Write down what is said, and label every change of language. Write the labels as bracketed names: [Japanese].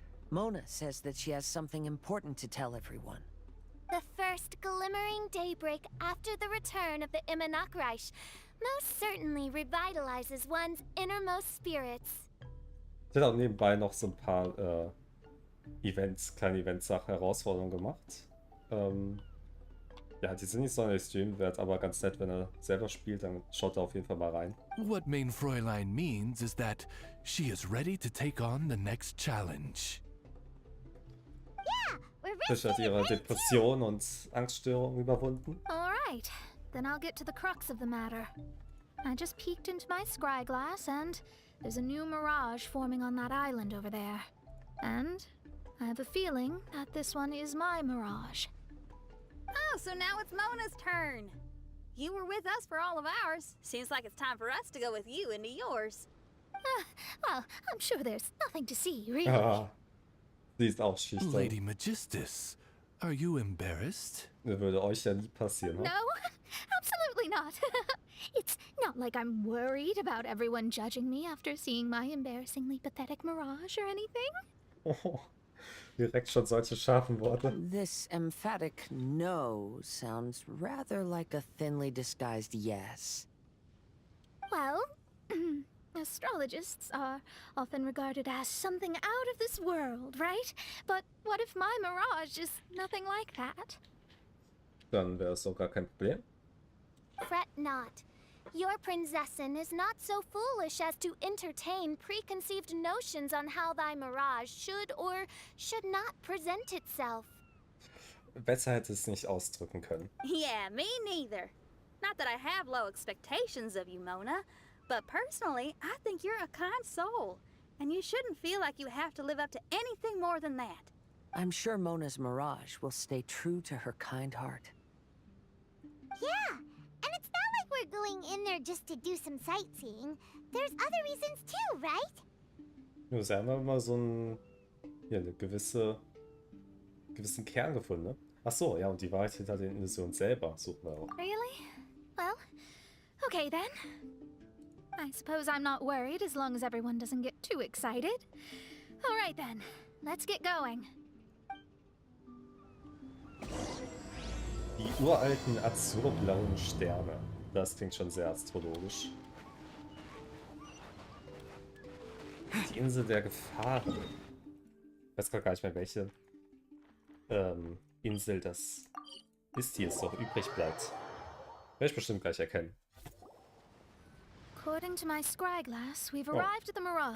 [English] Mona says that she has something important to tell everyone. The first glimmering daybreak after the return of the Immonakreich most certainly revitalizes one's innermost spirits. [German] Ich habe auch nebenbei noch so ein paar kleine Events-Sachen, Herausforderungen gemacht. Ja, die sind nicht so extrem wert, aber ganz nett, wenn er selber spielt, dann schaut er auf jeden Fall mal rein. [English] What Main Fräulein means is that she is ready to take on the next challenge. [German] Fisch hat ihre Depression und Angststörung überwunden. [English] Alright, then I'll get to the crux of the matter. I just peeked into my scry glass and there's a new mirage forming on that island over there. And I have a feeling that this one is my mirage. Oh, so now it's Mona's turn. You were with us for all of ours. Seems like it's time for us to go with you into yours. Well, I'm sure there's nothing to see, really. [German] Ah, sie ist auch schüchtern. [English] Lady Magistus, are you embarrassed? [German] Das würde euch ja nie passieren, ne? [English] No, absolutely not. It's not like I'm worried about everyone judging me after seeing my embarrassingly pathetic mirage or anything. [German] Oh, direkt schon solche scharfen Worte. [English] This emphatic no sounds rather like a thinly disguised yes. Well, astrologists are often regarded as something out of this world, right? But what if my mirage is nothing like that? [German] Dann wäre es doch gar kein Problem. [English] Fret not. Your Prinzessin is not so foolish as to entertain preconceived notions on how thy mirage should or should not present itself. [German] Besser hätte es nicht ausdrücken können. [English] Yeah, me neither. Not that I have low expectations of you, Mona, but personally, I think you're a kind soul, and you shouldn't feel like you have to live up to anything more than that. I'm sure Mona's mirage will stay true to her kind heart. Yeah, and it's not like we're going in there just to do some sightseeing. There's other reasons too, right? [German] Nur sie haben immer so eine gewissen Kern gefunden, ne? Ach so, ja, und die Wahrheit hinter den Illusionen selber suchen wir auch. [English] Really? Well, okay then. I suppose I'm not worried as long as everyone doesn't get too excited. Alright then, let's get going. [German] Die uralten azurblauen Sterne. Das klingt schon sehr astrologisch. Die Insel der Gefahren. Ich weiß gar nicht mehr, welche Insel das ist, die jetzt noch übrig bleibt. Werde ich bestimmt gleich erkennen. [English] According to my scry glass, we've arrived at the mirage.